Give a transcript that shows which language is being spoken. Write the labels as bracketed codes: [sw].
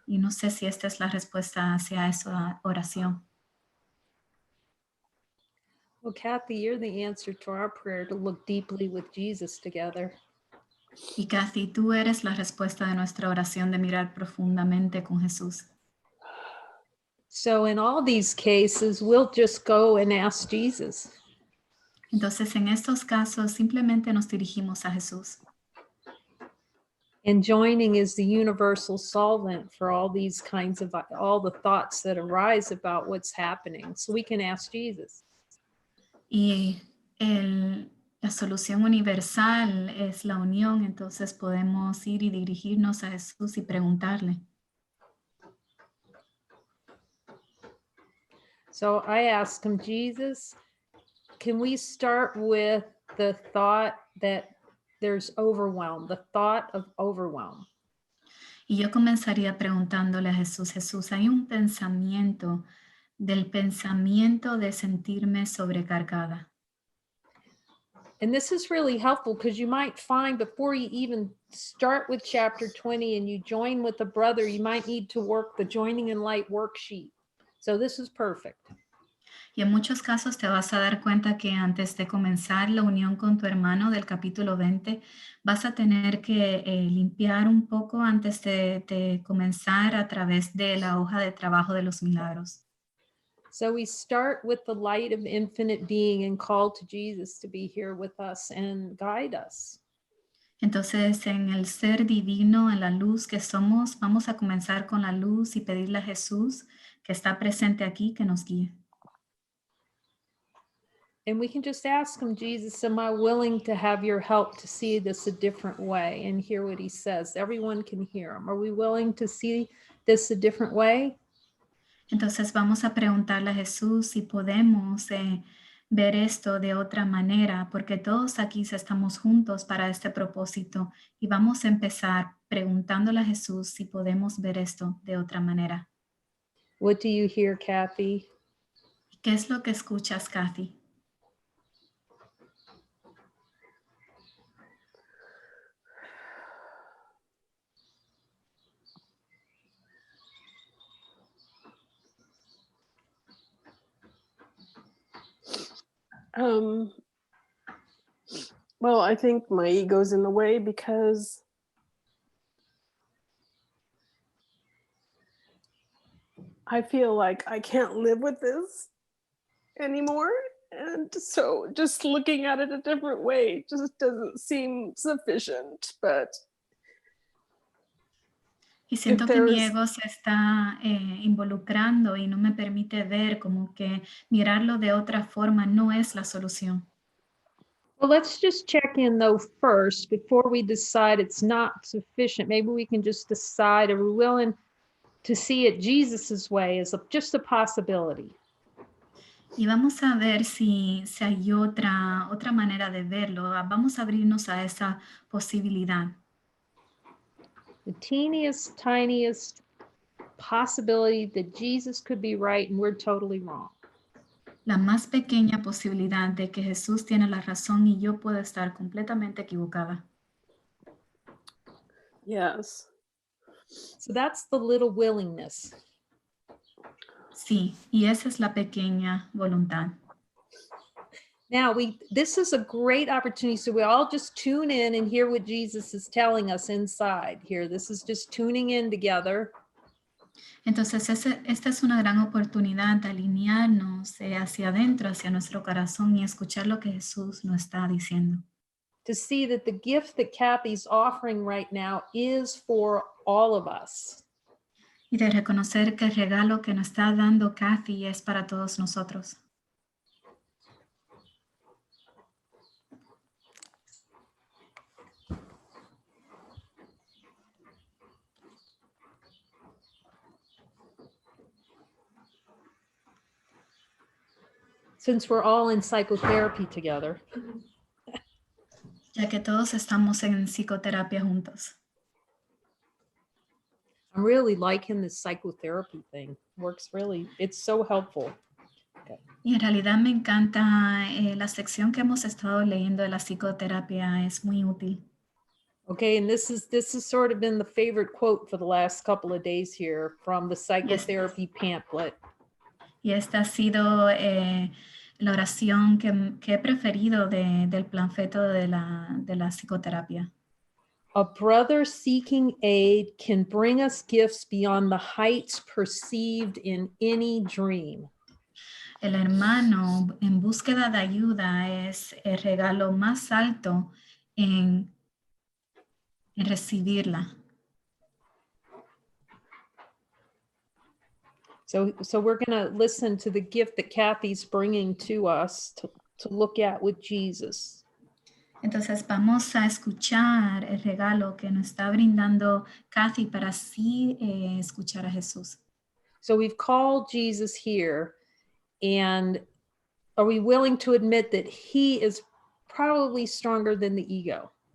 [es] Y no sé si esta es la respuesta hacia esa oración. [en] Well, Kathy, you're the answer to our prayer to look deeply with Jesus together. [es] Y Kathy, tú eres la respuesta de nuestra oración de mirar profundamente con Jesús. [en] So in all these cases, we'll just go and ask Jesus. [es] Entonces, en estos casos, simplemente nos dirigimos a Jesús. [en] And joining is the universal solvent for all these kinds of, all the thoughts that arise about what's happening. So we can ask Jesus. [es] Y la solución universal es la unión, entonces podemos ir y dirigirnos a Jesús y preguntarle. [en] So I asked him, Jesus, can we start with the thought that there's overwhelm, the thought of overwhelm. [es] Y yo comenzaría preguntándole a Jesús, Jesús, hay un pensamiento de sentirme sobrecargada. [en] And this is really helpful because you might find before you even start with chapter 20 and you join with a brother, you might need to work the Joining in Light worksheet. So this is perfect. [es] Y en muchos casos te vas a dar cuenta que antes de comenzar la unión con tu hermano del capítulo 20, vas a tener que limpiar un poco antes de comenzar a través de la hoja de trabajo de los milagros. [en] So we start with the light of infinite being and call to Jesus to be here with us and guide us. [es] Entonces, en el ser divino, en la luz que somos, vamos a comenzar con la luz y pedirle a Jesús que está presente aquí que nos guíe. [en] And we can just ask him, Jesus, am I willing to have your help to see this a different way and hear what he says? Everyone can hear him. Are we willing to see this a different way? [es] Entonces vamos a preguntarle a Jesús si podemos ver esto de otra manera, porque todos aquí estamos juntos para este propósito y vamos a empezar preguntándole a Jesús si podemos ver esto de otra manera. [en] What do you hear, Kathy? [es] ¿Qué es lo que escuchas, Kathy? [en] Well, I think my ego's in the way because I feel like I can't live with this anymore. And so just looking at it a different way just doesn't seem sufficient. But [es] Y siento [en] if [es] que mi [en] there's- [es] ego se está involucrando y no me permite ver como que mirarlo de otra forma no es la solución. [en] Well, let's just check in though first before we decide it's not sufficient. Maybe we can just decide, are we willing to see it Jesus's way as just a possibility? [es] Y vamos a ver si hay otra manera de verlo. Vamos a abrirnos a esa posibilidad. [en] The teeniest, tiniest possibility that Jesus could be right and we're totally wrong. [es] La más pequeña posibilidad de que Jesús tiene la razón y yo puedo estar completamente equivocada. [en] yes. So that's the little willingness. [es] Sí, y esa es la pequeña voluntad. [en] Now this is a great opportunity. So we all just tune in and hear what Jesus is telling us inside here. This is just tuning in together. [es] Entonces, esta es una gran oportunidad de alinearnos hacia adentro, hacia nuestro corazón y escuchar lo que Jesús nos está diciendo. [en] To see that the gift that Kathy's offering right now is for all of us. [es] Y de reconocer que el regalo que nos está dando Kathy es para todos nosotros. [en] Since we're all in psychotherapy together. [es] Ya que todos estamos en psicoterapia juntos. [en] I'm really liking this psychotherapy thing. Works really, it's so helpful. [es] Y en realidad me encanta la sección que hemos estado leyendo de la psicoterapia, es muy útil. [en] Okay, and this has sort of been the favorite quote for the last couple of days here from the psychotherapy pamphlet. [es] Y esta ha sido la oración que he preferido del panfleto de la psicoterapia. [en] A brother seeking aid can bring us gifts beyond the heights perceived in any dream. [es] El hermano en búsqueda de ayuda es el regalo más alto en recibirla. [en] So we're going to listen to the gift that Kathy's bringing to us to look at with Jesus. [es] Entonces vamos a escuchar el regalo que nos está brindando Kathy para así escuchar a Jesús. [en] So we've called Jesus here, and are we willing to admit that he is probably stronger than the ego?